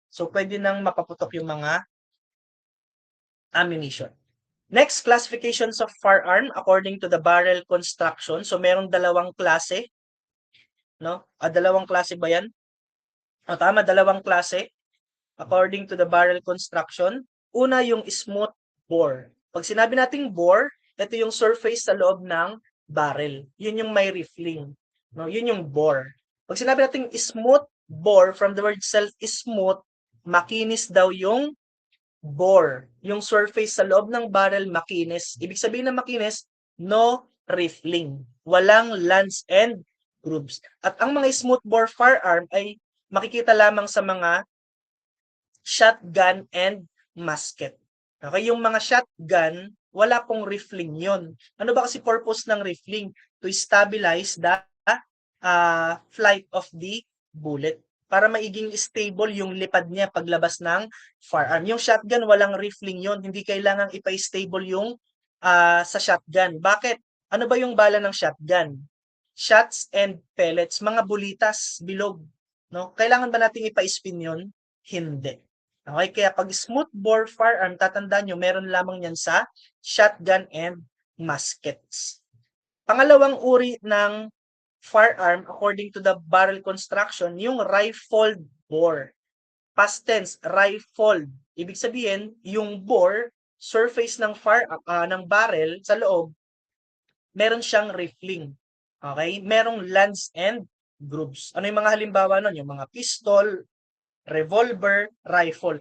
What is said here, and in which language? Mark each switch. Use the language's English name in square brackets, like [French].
[Filipino] So pwede nang mapaputok yung mga ammunition. [English] Next, classifications of firearm according to the barrel construction. [Filipino] So merong dalawang klase, no? Dalawang klase ba 'yan? Tama, dalawang klase [English] according to the barrel construction. [Filipino] Una, yung smooth bore. Pag sinabi nating bore, ito yung surface sa loob ng barrel. Yun yung may riffling, no? Yun yung bore. Pag sinabi nating smooth bore, from the word itself, smooth, makinis daw yung bore. Yung surface sa loob ng barrel makinis. Ibig sabihin ng makinis, no riffling. Walang lands and grooves. At ang mga smooth bore firearm ay makikita lamang sa mga shotgun and musket. Okay, yung mga shotgun, wala pong riffling yon. Ano ba kasi purpose ng riffling? [English] To stabilize the flight of the bullet [Filipino] para maiging stable yung lipad niya paglabas ng firearm. Yung shotgun, walang riffling yon. Hindi kailangang ipa-stable yung sa shotgun. Bakit? Ano ba yung bala ng shotgun? Shots and pellets, mga bulitas, bilog. No? Kailangan ba nating ipa-spin yun? Hindi. Okay, kaya pag smooth bore firearm, tatandaan nyo, meron lamang yan sa shotgun and muskets. Pangalawang uri ng firearm according to the barrel construction, yung rifled bore. [English] Past tense, rifled. [Filipino] Ibig sabihin, yung bore, surface ng ng barrel sa loob, meron siyang riffling. Okay? Merong lands and grooves. Ano yung mga halimbawa nun? Yung mga pistol, revolver, rifle.